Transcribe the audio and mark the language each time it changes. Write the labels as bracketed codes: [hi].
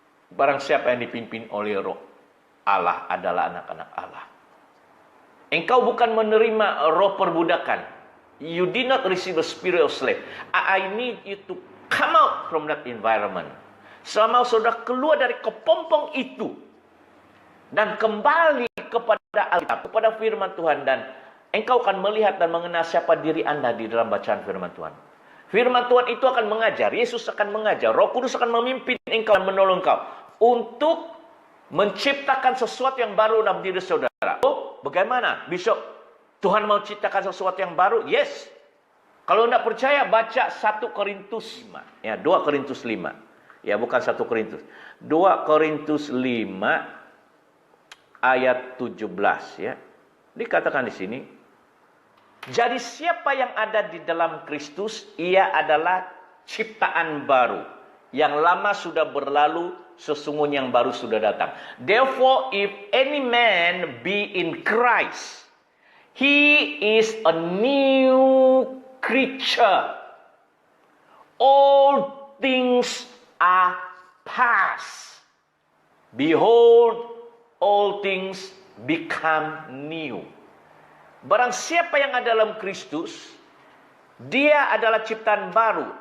[id] Barang siapa yang dipimpin oleh Roh Allah adalah anak-anak Allah. Engkau bukan menerima roh perbudakan. [en] You did not receive a spirit of slave. I need you to come out from that environment. [id] Selama saudara keluar dari kepompong itu dan kembali kepada Alkitab, kepada firman Tuhan, dan engkau akan melihat dan mengenal siapa diri Anda di dalam bacaan firman Tuhan. Firman Tuhan itu akan mengajar, Yesus akan mengajar, Roh Kudus akan memimpin engkau dan menolong engkau untuk menciptakan sesuatu yang baru dalam diri saudara. Oh, bagaimana? Besok Tuhan mau ciptakan sesuatu yang baru? Yes. Kalau tidak percaya, baca 1 Korintus 5. Ya, 2 Korintus 5. Ya, bukan 1 Korintus. 2 Korintus 5 ayat 17 ya. Dikatakan di sini, jadi siapa yang ada di dalam Kristus, ia adalah ciptaan baru. Yang lama sudah berlalu, sesungguhnya yang baru sudah datang. [en] Therefore, if any man be in Christ, he is a new creature. All things are past. Behold, all things become new. [id] Barang siapa yang ada dalam Kristus, dia adalah ciptaan baru.